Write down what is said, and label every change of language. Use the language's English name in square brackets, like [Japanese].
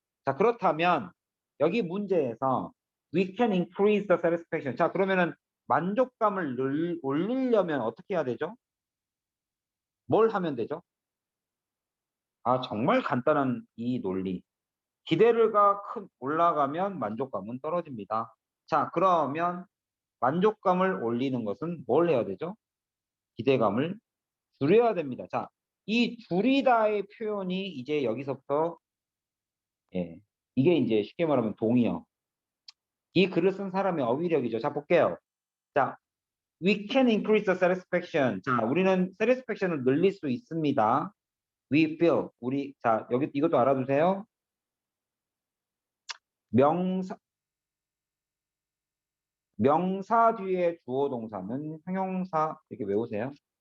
[Korean] 자, 그렇다면 여기 문제에서 [English] we can increase the satisfaction. [Korean] 자, 그러면은 만족감을 올리려면 어떻게 해야 되죠? 뭘 하면 되죠? 아, 정말 간단한 이 논리. 기대가 올라가면 만족감은 떨어집니다. 자, 그러면 만족감을 올리는 것은 뭘 해야 되죠? 기대감을 줄여야 됩니다. 자, 이 줄이다의 표현이 이제 여기서부터, 예, 이게 이제 쉽게 말하면 동의어. 이 글을 쓴 사람의 어휘력이죠. 자, 볼게요. [English] 자, we can increase the satisfaction. [Korean] 자, 우리는 satisfaction을 늘릴 수 있습니다. [English] We feel. [Korean] 자, 여기 이것도 알아두세요. 명사, 명사 뒤에 주어 동사는 형용사, 이렇게 외우세요.